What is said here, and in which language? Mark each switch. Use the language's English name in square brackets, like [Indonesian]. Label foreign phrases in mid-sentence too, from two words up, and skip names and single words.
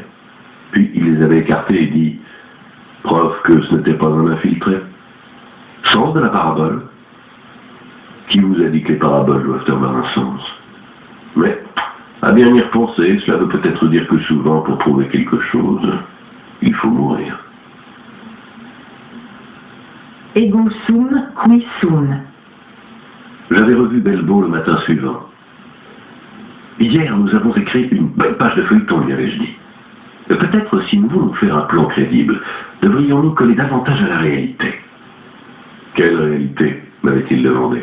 [French] Puis il les avait écartées et dit « Preuve que ce n'était pas un infiltré. » Sens de la parabole. Qui vous a dit que les paraboles doivent avoir un sens? Mais, à bien y repenser, cela veut peut-être dire que souvent, pour prouver quelque chose, il faut mourir. [Latin] Ego sum qui sum. [French] J'avais revu Belbo le matin suivant. Hier, nous avons écrit une belle page de feuilleton, lui avais-je dit. Peut-être si nous voulons faire un plan crédible, devrions-nous coller davantage à la réalité. Quelle réalité? M'avait-il demandé.